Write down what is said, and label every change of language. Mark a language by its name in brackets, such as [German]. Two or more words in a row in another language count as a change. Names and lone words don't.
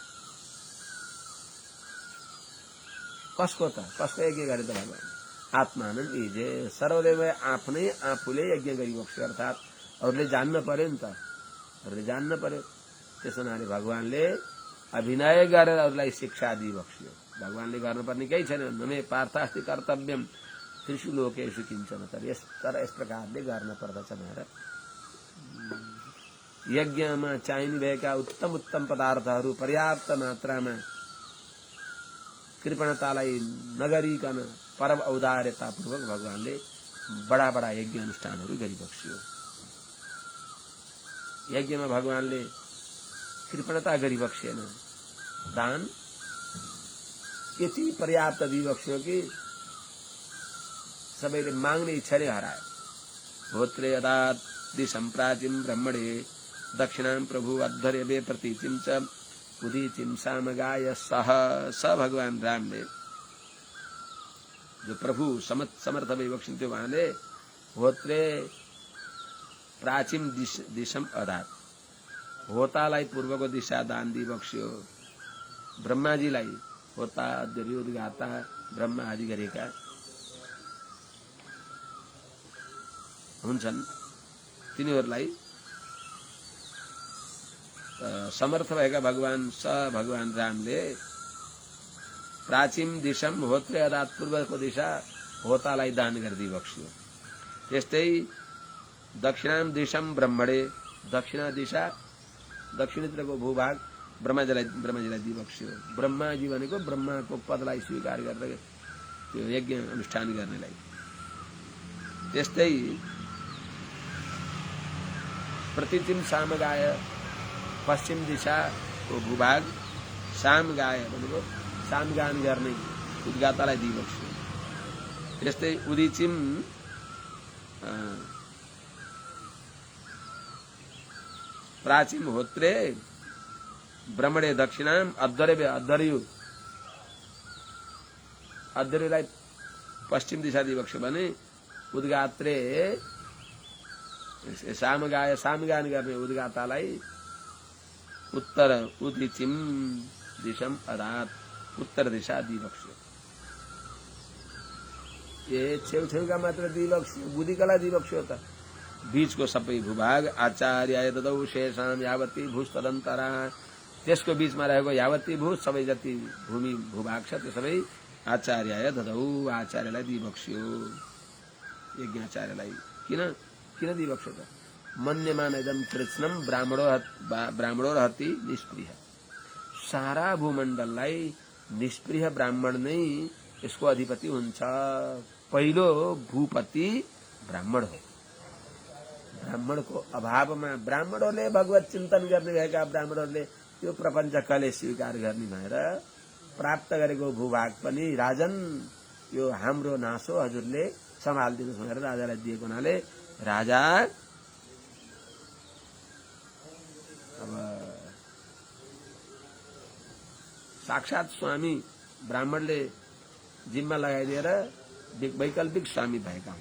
[Nepali] कसको यज्ञ गरे त भगवान [Sanskrit] आत्मानन् ईजे सर्वदेवमय [Nepali] आफ्नै आफूले यज्ञ गरिबक्स्यो अर्थात् अरूले जान्न पर्यो नि त अरूले जान्न पर्यो त्यस हुनाले भगवानले अभिनय गरेर अरूलाई शिक्षा दिइबक्स्यो। भगवानले गर्नुपर्ने केही छैन [Sanskrit] नमे पार्थास्ति कर्तव्यम त्रिषु लोकेषु किञ्चन [Nepali] तर यस प्रकारले गर्न पर्दछ भनेर यज्ञमा चाहिने भएका उत्तम उत्तम पदार्थहरू पर्याप्त मात्रामा कृपणतालाई नगरिकन परम औदार्यतापूर्वक भगवानले बडा बडा यज्ञ अनुष्ठानहरू गरिबक्स्यो। यज्ञमा भगवानले कृपणता गरिबक्सेन दान यति पर्याप्त दिइबक्स्यो कि सबैले माग्ने इच्छा नै हरायो। [Sanskrit] होत्रे यदा दिशं प्राचीन ब्रह्मणे दक्षिणां प्रभु अध्वर्यवे प्रतीचिं च उदीचिं सामगाय सह स [Nepali] भगवान रामले जो प्रभु समर्थ भइबक्सिन्थ्यो उहाँले [Sanskrit] होत्रे प्राचीन दिशम अदात [Nepali] होतालाई पूर्वको दिशा दान दिइबक्स्यो। ब्रह्माजीलाई होता उद्गाता ब्रह्मा आदि गरेका हुन्छन् तिनीहरूलाई समर्थ भएका भगवान रामले [Sanskrit] प्राचीन दिशम होत्रे अदात [Nepali] पूर्वको दिशा होतालाई दान गरिदिइबक्स्यो। त्यस्तै [Sanskrit] दक्षिणाम दिशम ब्रह्मणे [Nepali] दक्षिणा दिशा दक्षिणतिरको भूभाग ब्रह्माजीलाई दिइबक्स्यो। ब्रह्माजी भनेको ब्रह्माको पदलाई स्वीकार गरेर त्यो यज्ञ अनुष्ठान गर्नेलाई। त्यस्तै [Sanskrit] प्रतिचिम सामगाय [Nepali] पश्चिम दिशाको भूभाग सामगाय भनेको सामगान गर्ने उद्गातालाई दिइबक्स्यो। त्यस्तै [Sanskrit] उदीचिम प्राचीन होत्रे ब्रह्मणे दक्षिणाम [Nepali] अध्वर्युलाई पश्चिम दिशा दिइबक्स्यो भने उद्गात्रे सामगान गर्ने उद्गातालाई उत्तर [Sanskrit] उदीचिम दिशम अदात [Nepali] उत्तर दिशा दिइबक्स्यो। ये छेउछेउका मात्र दिइबक्स्यो बुद्धिकला दिइबक्स्यो त बीचको सबै भूभाग [Sanskrit] आचार्याय ददौ शेषाम यावती भूस्तदन्तरा [Nepali] त्यसको बीचमा रहेको [Sanskrit] यावती भू [Nepali] सबै जति भूमि भूभाग छ त्यो सबै [Sanskrit] आचार्याय ददौ [Nepali] आचार्यलाई दिइबक्स्यो। यज्ञाचार्यलाई किन दिइबक्स्यो त [Sanskrit] मन्यमान इदं कृत्स्नम ब्राह्मणो रहति निष्प्रिय [Nepali] सारा भूमण्डललाई निष्प्रिय ब्राह्मण नै यसको अधिपति हुन्छ। पहिलो भूपति ब्राह्मण हो। ब्राह्मणको अभावमा ब्राह्मणहरूले भगवत चिन्तन गर्ने भएका ब्राह्मणहरूले यो प्रपञ्च कले स्वीकार गर्ने भएर प्राप्त गरेको भूभाग पनि राजन यो हाम्रो नासो हजुरले सम्हालिदिनुहोस् भनेर राजालाई दिएको हुनाले राजा अब साक्षात स्वामी ब्राह्मणले जिम्मा लगाइदिएर वैकल्पिक स्वामी भएका हुन्।